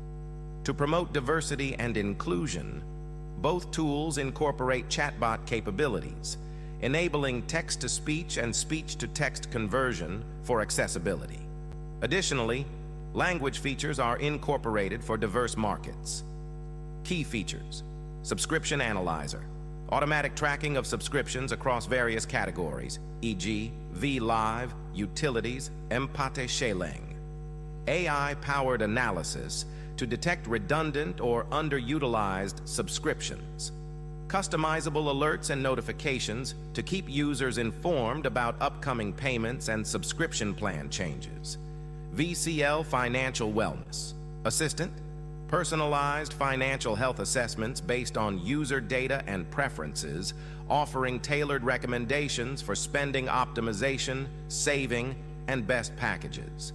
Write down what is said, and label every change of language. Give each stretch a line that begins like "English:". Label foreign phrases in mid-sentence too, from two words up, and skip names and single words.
English: To promote diversity and inclusion, both tools incorporate chatbot capabilities, enabling text-to-speech and speech-to-text conversion for accessibility. Additionally, language features are incorporated for diverse markets. Key features: Subscription Analyzer, automatic tracking of subscriptions across various categories, e.g. VLive, utilities, Empate Sheleng. AI-powered analysis to detect redundant or underutilized subscriptions. Customizable alerts and notifications to keep users informed about upcoming payments and subscription plan changes. VCL Financial Wellness Assistant, personalized financial health assessments based on user data and preferences, offering tailored recommendations for spending optimization, saving, and best packages.